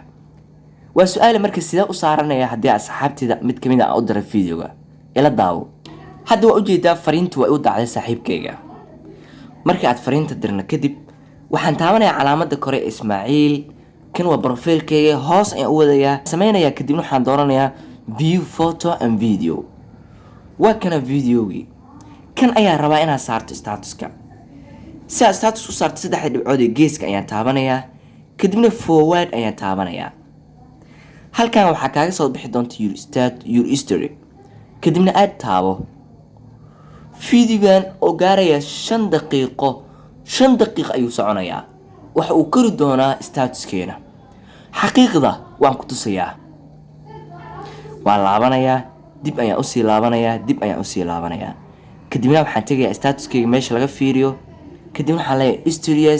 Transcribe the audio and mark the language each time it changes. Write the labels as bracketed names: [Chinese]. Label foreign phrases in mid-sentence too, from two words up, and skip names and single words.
[Somali] waa su'aal marka sida u saaranaya haddii asxaabteeda mid kamid ah u diray videoga. ila daawo. hadda waa ujeedaa fariintu way u dhacday saaxiibkayga. marka aad fariinta dirna kadib waxaan taabanayaa calaamadda kore Ismaaciil, kan waa profilkayga, hoos ayaan u wadayaa sameynaya, kadibna waxaan dooranayaa [English] view photo and video. [Somali] waa kana videogi kan ayaa rabaa inaad saarto statuska. si aad status u saarto saddexda dhibcood ee geeska ayaan taabanayaa, kadibna forward ayaan taabanayaa. halkan waxaa kaaga soo bixi doonta [English] your history, [Somali] kadibna aad taabo. videogan oo gaaraya 5 daqiiqo ayuu soconayaa. waxa uu kori doonaa statuskeena. xaqiiqda waan ku tusayaa. waan laabanayaa, dib ayaan usii laabanayaa, kadibna waxaan tegayaa statuskeyga meesha laga fiiriyo, kadibna waxaan leeyahay histories.